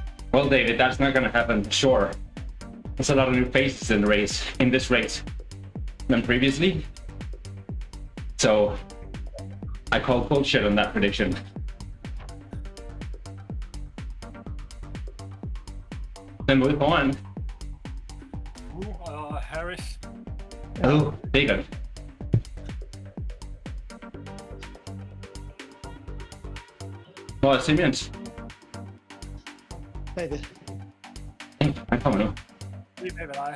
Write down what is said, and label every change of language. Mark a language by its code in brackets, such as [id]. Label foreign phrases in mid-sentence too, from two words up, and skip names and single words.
[en] Well, David, that's not going to happen. Sure, there's a lot of new faces in this race than previously. So I call bullshit on that prediction. Then move on. Harris. [da] Oh, David. Hvor er Siemens? Bagved. Han kommer nu. Lige bag ved dig.